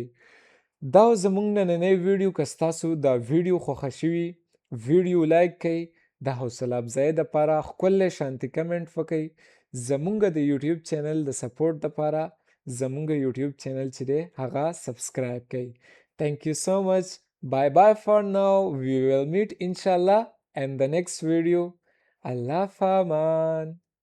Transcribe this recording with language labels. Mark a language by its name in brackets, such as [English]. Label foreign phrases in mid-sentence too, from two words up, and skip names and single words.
[Pashto] دا زموږ نننی ویډیو که ستاسو دا ویډیو خوښه شوي ویډیو لایک کئ د حوصله افزایۍ دپاره ښکلی شانتي کمنټ وکئ. زمونږ د یوټیوب چینل د سپورټ دپاره زمونږ یوټیوب چینل چې دی هغه سبسکرایب کئ. [English] Thank you so much. Bye bye for now. We will meet inshallah in the next video. Allah Faman.